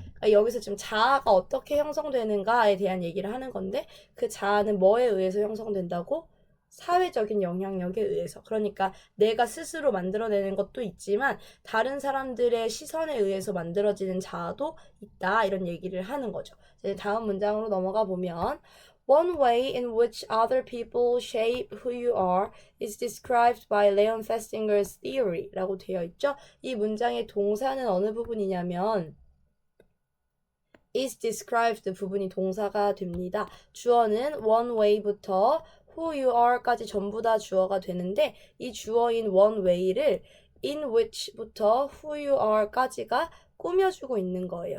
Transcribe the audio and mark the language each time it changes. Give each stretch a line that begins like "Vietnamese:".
Korean: 그러니까 여기서 지금 자아가 어떻게 형성되는가에 대한 얘기를 하는 건데 그 자아는 뭐에 의해서 형성된다고? 사회적인 영향력에 의해서. 그러니까 내가 스스로 만들어내는 것도 있지만 다른 사람들의 시선에 의해서 만들어지는 자아도 있다. 이런 얘기를 하는 거죠.
English: 이제 다음 문장으로 넘어가 보면 One way in which other people shape who you are is described by Leon Festinger's theory 라고 되어 있죠.
Korean: 이 문장의 동사는 어느 부분이냐면 is described 부분이 동사가 됩니다. 주어는 one way부터 who you are 까지 전부 다 주어가 되는데 이 주어인 one way를 in which부터 who you are까지가 꾸며주고 있는 거예요.